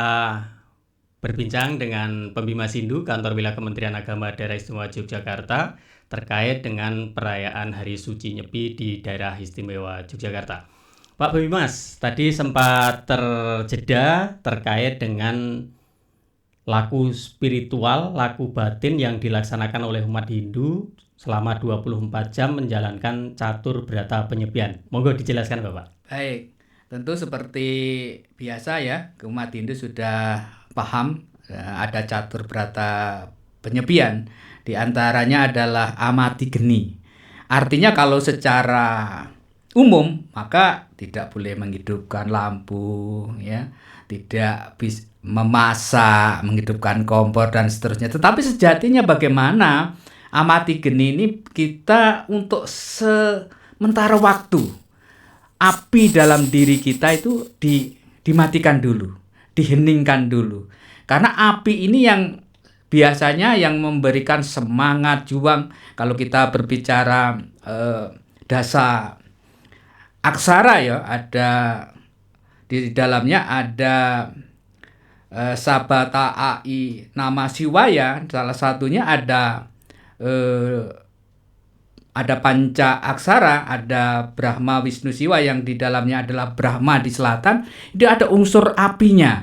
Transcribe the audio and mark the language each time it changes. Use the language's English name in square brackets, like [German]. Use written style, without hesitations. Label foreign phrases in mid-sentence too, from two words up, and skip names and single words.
[Indonesian] berbincang dengan Pembimas Hindu Kantor Wilayah Kementerian Agama Daerah Istimewa Yogyakarta terkait dengan perayaan Hari Suci Nyepi di Daerah Istimewa Yogyakarta. Pak Pembimas, tadi sempat terjeda terkait dengan laku spiritual, laku batin yang dilaksanakan oleh umat Hindu selama 24 jam menjalankan catur berata penyepian. Monggo dijelaskan, Bapak. Baik, tentu seperti biasa ya, umat Hindu sudah paham ada catur berata penyepian. Di antaranya adalah amati geni. Artinya kalau secara umum maka tidak boleh menghidupkan lampu, ya, tidak memasak, menghidupkan kompor dan seterusnya. Tetapi sejatinya bagaimana amati geni ini kita untuk sementara waktu api dalam diri kita itu dimatikan dulu, diheningkan dulu. Karena api ini yang biasanya yang memberikan semangat, juang. Kalau kita berbicara dasa aksara ya, ada di dalamnya ada Sabata Ai Nama Siwaya, salah satunya ada panca aksara, ada Brahma Wisnu Siwa yang di dalamnya adalah Brahma di selatan, itu ada unsur apinya.